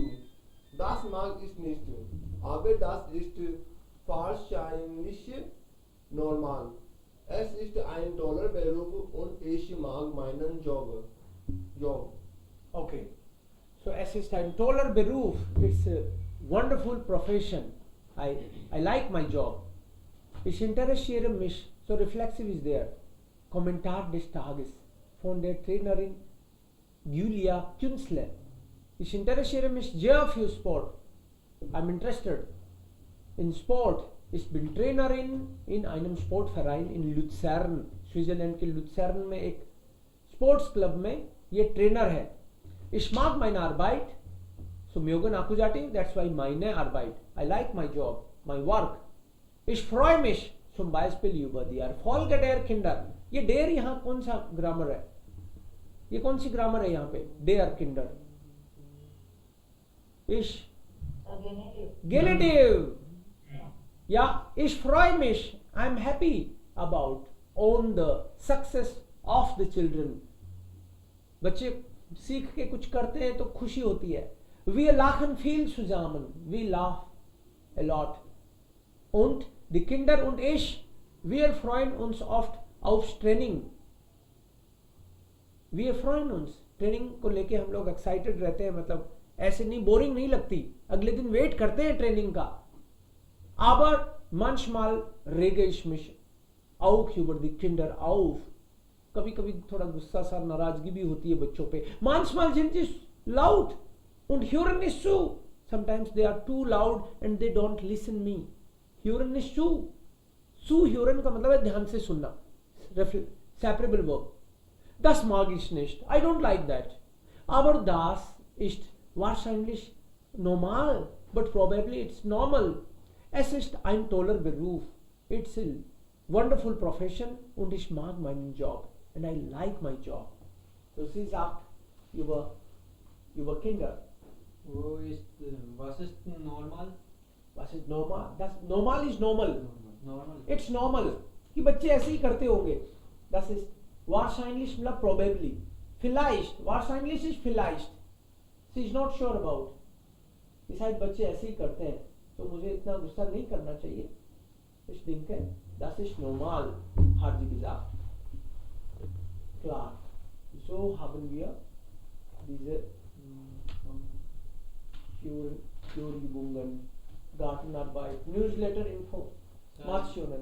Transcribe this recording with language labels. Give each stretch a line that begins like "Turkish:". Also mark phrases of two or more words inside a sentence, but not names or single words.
German: Das mag ich nicht, aber das ist wahrscheinlich normal. Es ist ein toller Beruf und ich mag meinen Job. Okay. So es ist ein toller Beruf.
English: It's a wonderful profession. I like my job.
German: Ich interessiere mich.
English: So reflexive is there.
German: Kommentar des Tages von der Trainerin Julia Künzle. Ich interessiere mich sehr für Sport.
English: I'm interested in Sport.
German: Ich bin Trainerin in einem Sportverein in Luzern.
Hindi: स्विट्जरलैंड के लुत्सर्न में एक
English: sports club
Hindi: में ये ट्रेनर है.
German: Ich mag meine Arbeit. So mögen Akkusativ,
English: that's why
German: meine Arbeit.
English: I like my job, my work.
German: Ich freue mich zum Beispiel über die Erfolge der Kinder.
Hindi: ये der यहाँ कौन सा ग्रामर है? ये कौन सी ग्रामर है यहाँ पे?
German: Der Kinder. Ich Genitive. Ja, ich freue mich.
English: I'm happy about on the success of the children.
Hindi: बच्चे सीख के कुछ करते हैं तो खुशी होती है.
German: Wir lachen viel zusammen.
English: We laugh a lot.
German: Und die Kinder und ich, wir freuen uns oft aufs Training. Wir freuen uns.
Hindi: ट्रेनिंग को लेके हम लोग एक्साइटेड रहते हैं, मतलब ऐसे नहीं, बोरिंग नहीं लगती, अगले दिन वेट करते हैं ट्रेनिंग का.
German: Aber manchmal rege ich mich auch über die Kinder auf.
Hindi: कभी कभी थोड़ा गुस्सा सा, नाराजगी भी होती है बच्चों पे.
German: Manchmal sind sie laut und hören nicht zu.
English: Sometimes they are too loud and they don't listen me.
German: Hören nicht zu. Zuhören
Hindi: का मतलब है ध्यान से सुनना.
English: Separable verb.
German: Das mag ich nicht.
English: I don't like that.
German: Aber das ist wahrscheinlich normal.
English: But probably it's normal.
German: Es ist ein toller Beruf.
English: It's a wonderful profession
German: und ich mag meinen Job.
English: And I like my job. So
German: sie sagt über Kinder. Was ist normal? Was ist normal? Das normal ist normal. Normal.
English: It's normal.
Hindi: कि बच्चे ऐसे ही करते होंगे.
German: Das ist wahrscheinlich मतलब probably. Vielleicht. Wahrscheinlich ist vielleicht.
English: She is not sure about.
Hindi: कि शायद बच्चे ऐसे ही करते हैं, तो मुझे इतना गुस्सा नहीं करना चाहिए.
German: Ich denke, das ist normal, hat sie gesagt. Klar. So haben wir diese Führübungen, Gartenarbeit, Newsletter, Informationen.